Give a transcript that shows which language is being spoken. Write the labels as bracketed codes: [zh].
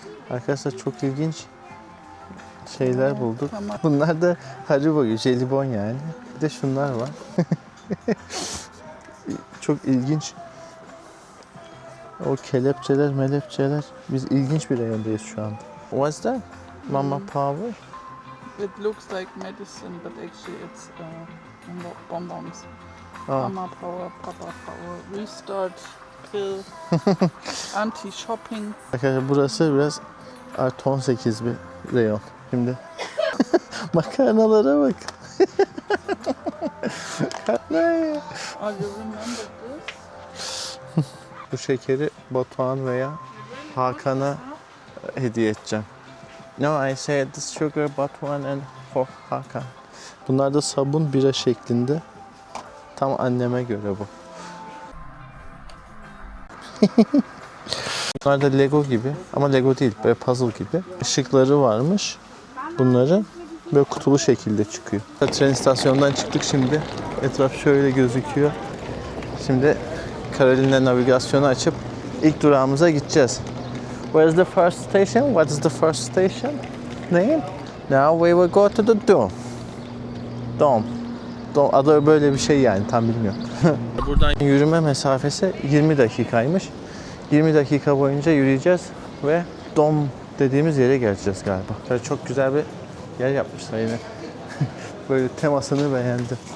[tr] Arkadaşlar, çok ilginç şeyler bulduk. Bunlar da Haribo, jelibon yani. Bir de şunlar var. Çok ilginç. O kelepçeler, melepçeler. Biz ilginç bir reyondayız şu anda. [en] What's that? Mama Power? It looks like medicine, but actually it's bonbons. Aa. Mama power, papa power, restart, pill, anti-shopping. [tr] Arkadaşlar, burası biraz artı 18 bir reyon. Şimdi makarnalara bak. [en] Oh, you remember this? [tr] Bu şekeri Batuhan veya Hakan'a hediye edeceğim. [en] No, I said this sugar Batuhan and for Hakan. [tr] Bunlar da sabun bira şeklinde. Tam anneme göre bu. Bunlar da Lego gibi ama Lego değil, böyle puzzle gibi. Işıkları varmış. Bunları böyle kutulu şekilde çıkıyor. Tren istasyonundan çıktık şimdi. Etraf şöyle gözüküyor. Şimdi Caroline'le navigasyonu açıp ilk durağımıza gideceğiz. [en] Where is the first station? What is the first station? Name? Now we will go to the dome. Dome. [tr] Adı böyle bir şey yani, tam bilmiyorum. Buradan yürüme mesafesi 20 dakikaymış. 20 dakika boyunca yürüyeceğiz ve Dom dediğimiz yere geleceğiz galiba. Böyle çok güzel bir yer yapmışlar yine. Böyle temasını beğendim.